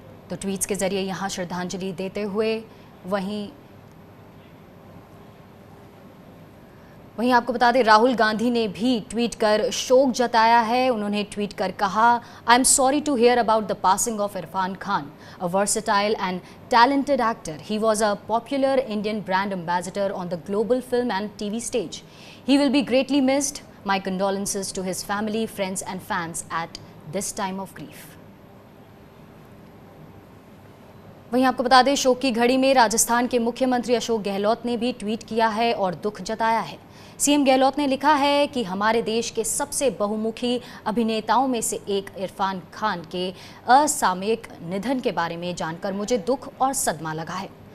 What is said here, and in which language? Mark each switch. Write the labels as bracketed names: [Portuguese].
[Hindi] तो ट्वीट्स के जरिए यहाँ श्रद्धांजलि देते हुए वहीं आपको बता दें, राहुल गांधी ने भी ट्वीट कर शोक जताया है। उन्होंने ट्वीट कर कहा, [English] I am sorry to hear about the passing of Irfan Khan, a versatile and talented actor. He was a popular Indian brand ambassador on the global film and TV stage. He will be greatly missed. My condolences to his family, friends and fans at this time of grief. [Hindi] वहीं आपको बता दें, शोक की घड़ी में राजस्थान के मुख्यमंत्री अशोक गहलोत ने भी ट्वीट किया है और दुख जताया है। सीएम गहलोत ने लिखा है कि हमारे देश के सबसे बहुमुखी अभिनेताओं में से एक इरफान खान के असामयिक निधन के बारे में जानकर मुझे दुख और सदमा लगा है।